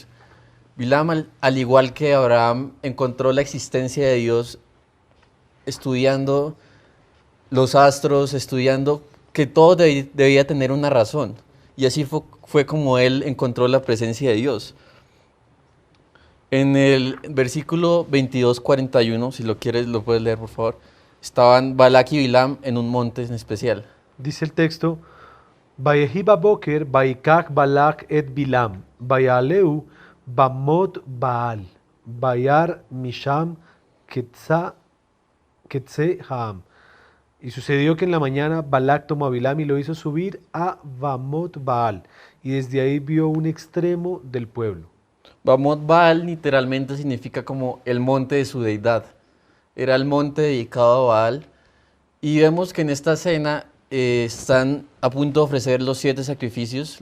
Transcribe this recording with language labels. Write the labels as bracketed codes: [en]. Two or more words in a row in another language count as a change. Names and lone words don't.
[es] Bilam, al igual que Abraham, encontró la existencia de Dios estudiando los astros, estudiando que todo debía tener una razón. Y así fue como él encontró la presencia de Dios. En el versículo 22:41, si lo quieres, lo puedes leer, por favor. Estaban Balak y Bilam en un monte en especial. Dice el texto: [he] ויהי בבקר ויקח בלק את בלעם ויעלהו במות בעל וירא משם קצה העם. [es] Y sucedió que en la mañana Balak tomó a Bilam y lo hizo subir a Bamot Baal, y desde ahí vio un extremo del pueblo. Bamot Baal literalmente significa como el monte de su deidad. Era el monte dedicado a Baal. Y vemos que en esta escena están a punto de ofrecer los 7 sacrificios.